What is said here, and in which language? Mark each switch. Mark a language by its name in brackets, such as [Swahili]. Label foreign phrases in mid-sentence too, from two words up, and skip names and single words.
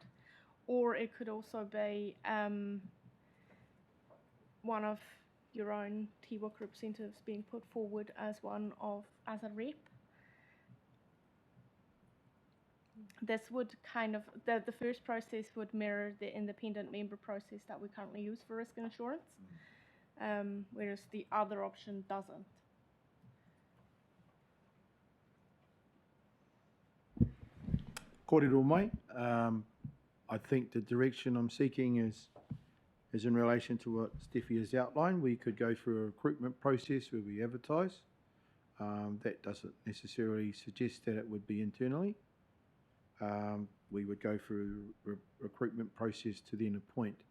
[English] Or it could also be one of your own TWOC representatives being put forward as a rep. This would kind of, the first process would mirror the independent member process that we currently use for risk and assurance, whereas the other option doesn't. [Māori] Kōrero mai. [English] I think the direction I'm seeking is in relation to what Steffi has outlined. We could go through a recruitment process where we advertise. That doesn't necessarily suggest that it would be internally. We would go through a recruitment process to then appoint.